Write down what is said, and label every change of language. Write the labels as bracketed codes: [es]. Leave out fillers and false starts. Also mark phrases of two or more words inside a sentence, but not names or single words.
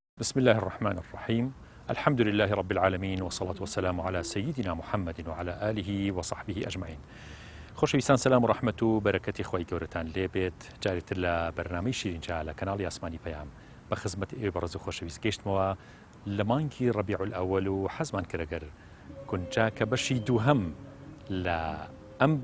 [ar] بسم الله الرحمن الرحيم. الحمد لله رب العالمين والصلاة والسلام على سيدنا محمد وعلى آله وصحبه أجمعين. [ckb] خۆشەویستان سلام و ڕەحمەت و بەرەکەتی خۆی گەورەتان لێبێت. جارێتر لە بەرنامەی شیرینجا لە کەناڵی ئاسمانی پەیام بە خزمەت ئێوە بەڕێز و خۆشەویست گەیشتمەوە لە مانگی ڕەبیع الئەوەل و حەزمان کردەگەر کونجا کە بەشی دووهەم لە ئەم باس